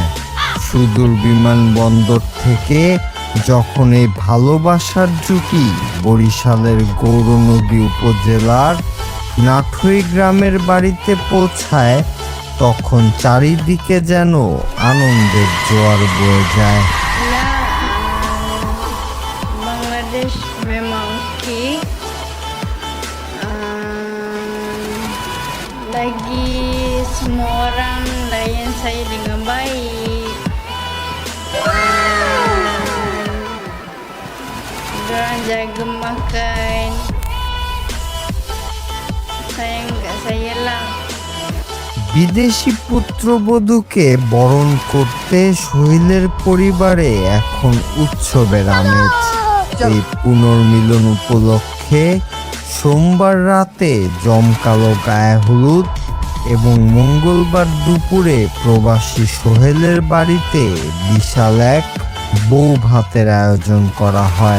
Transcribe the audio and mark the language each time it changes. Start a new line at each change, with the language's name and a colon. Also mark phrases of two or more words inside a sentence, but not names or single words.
Bangla: সুদূর বিমানবন্দর থেকে যখন এই ভালোবাসার জুটি বরিশালের গৌরনদী উপজেলার নাঠুই গ্রামের বাড়িতে পৌঁছায়, তখন চারিদিকে যেন আনন্দের জোয়ার বয়ে যায়।
Malay: Bangladesh memang okey. Lagi semua orang layan saya dengan baik. Diorang jaga makan, sayang kat saya lah.
Bangla: বিদেশি পুত্রবধূকে বরণ করতে সোহেলের পরিবারে এখন উৎসবের আমেজ। এই পুনর্মিলন উপলক্ষে সোমবার রাতে জমকালো গায়ে হলুদ এবং মঙ্গলবার দুপুরে প্রবাসী সোহেলের বাড়িতে বিশাল এক বউ ভাতের আয়োজন করা হয়।